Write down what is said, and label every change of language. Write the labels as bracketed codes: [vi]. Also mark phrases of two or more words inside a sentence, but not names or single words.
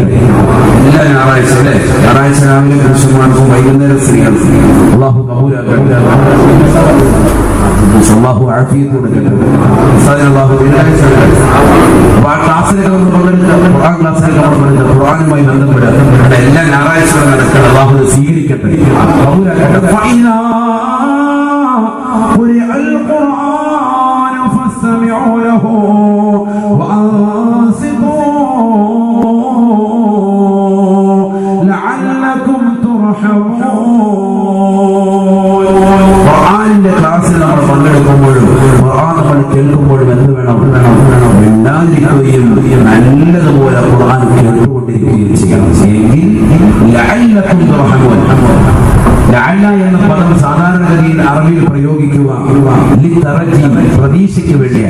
[ml] എല്ലാ ഞായറാഴ്ച രാവിലെ പുരുഷന്മാർക്കും വൈകുന്നേരം സ്ത്രീകൾക്കും അല്ലാഹു കബൂലാക്കട്ടെ. അല്ലാഹു ആഫിയത്ത് കൊടുക്കട്ടെ. അല്ലാഹു ആ ക്ലാസ്സിലൊക്കെ നമ്മൾ പങ്കെടുക്കുക. ഖുർആൻ ക്ലാസ്സിലൊക്കെ നമ്മൾ പങ്കെടുക്കുക. ഖുർആനുമായി ബന്ധപ്പെടുക. എല്ലാ ഞായറാഴ്ചകളും നടക്കണം. അല്ലാഹു സ്വീകരിക്കട്ടെ, കബൂലാക്കട്ടെ. [ar] القرآن فاستمعوا له وأنصتوا لعلكم ترحمون. [ml] ഖുർആനിന്റെ ക്ലാസ്സിൽ നമ്മൾ പങ്കെടുക്കുമ്പോഴും ഖുർആൻ നമ്മൾ കേൾക്കുമ്പോഴും എന്ത് വേണം? മിണ്ടാതിരിക്കുകയും നല്ലതുപോലെ ഖുർആൻ കേട്ടുകൊണ്ടിരിക്കുകയും ചെയ്യണം. [ar] എങ്കിൽ لعلكم ترحمون. [ml] ലഅല്ല എന്ന പദം സാധാരണഗതിയിൽ അറബിയിൽ പ്രയോഗിക്കുക പ്രതീക്ഷയ്ക്ക് വേണ്ടിയാണ്.